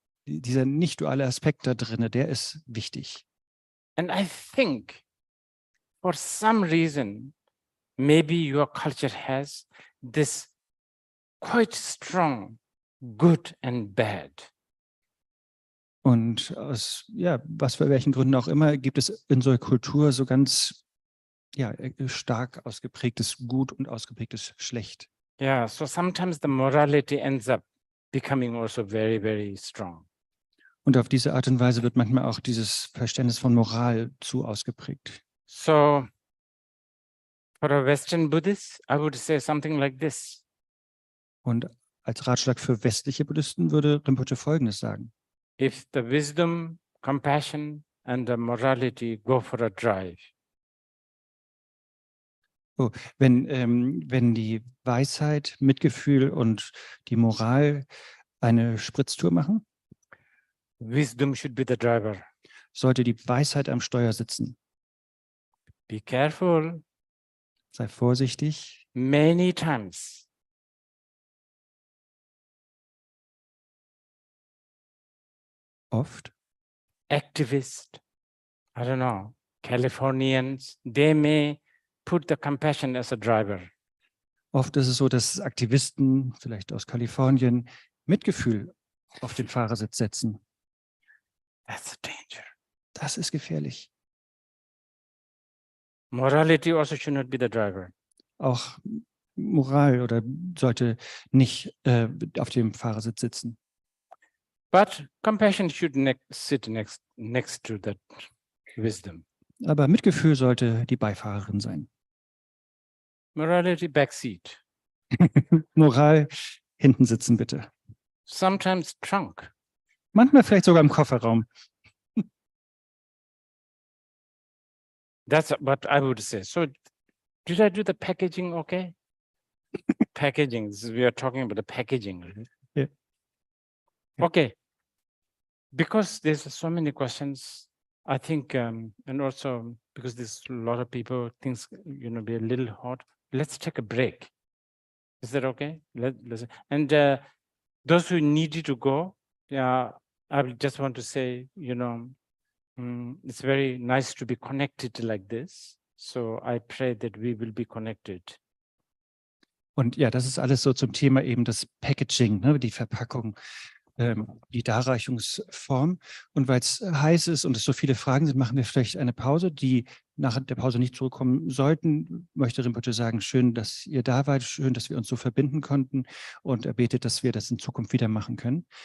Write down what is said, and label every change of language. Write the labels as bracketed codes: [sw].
[de] dieser nicht-duale Aspekt da drin, der ist wichtig. [en] And I think for some reason, maybe your culture has this quite strong good and bad. [de] Und aus, ja, was für welchen Gründen auch immer, gibt es in so einer Kultur so ganz, ja, stark ausgeprägtes Gut und ausgeprägtes Schlecht. [en] Yeah, so sometimes the morality ends up becoming also very, very strong. [de] Und auf diese Art und Weise wird manchmal auch dieses Verständnis von Moral zu ausgeprägt. [en] So for a Western Buddhist, I would say something like this. [de] Und als Ratschlag für westliche Buddhisten würde Rinpoche Folgendes sagen. [en] If the wisdom, compassion, and the morality go for a drive, [de] Wenn die Weisheit, Mitgefühl und die Moral eine Spritztour machen, [en] wisdom should be the driver. [de] sollte die Weisheit am Steuer sitzen. [en] Be careful. [de] Sei vorsichtig. [en] Many times, [de] Oft. [en] activists, I don't know, Californians, they may put the compassion as a driver. [de] Oft ist es so, dass Aktivisten, vielleicht aus Kalifornien, Mitgefühl auf den Fahrersitz setzen. [en] That's a danger. [de] Das ist gefährlich. [en] Morality also should not be the driver. [de] Auch Moral oder sollte nicht auf dem Fahrersitz sitzen. [en] But compassion should sit next to that wisdom. [de] Aber Mitgefühl sollte die Beifahrerin sein. [en] Morality backseat. [de] Moral hinten sitzen, bitte. [en] Sometimes trunk. [de] Manchmal vielleicht sogar im Kofferraum. [en] That's what I would say. So did I do the packaging okay? Packaging, we are talking about the packaging. Right? Yeah. Okay. Because there's so many questions, I think, and also because there's a lot of people, things, be a little hot. Let's take a break. Is that okay? And those who needed to go, I just want to say, it's very nice to be connected like this. So I pray that we will be connected. [de] Und ja, das ist alles so zum Thema eben das Packaging, ne, die Verpackung, die Darreichungsform. Und weil es heiß ist und es so viele Fragen sind, machen wir vielleicht eine Pause, die nach der Pause nicht zurückkommen sollten. Möchte Rinpoche sagen, schön, dass ihr da wart, schön, dass wir uns so verbinden konnten, und er betet, dass wir das in Zukunft wieder machen können.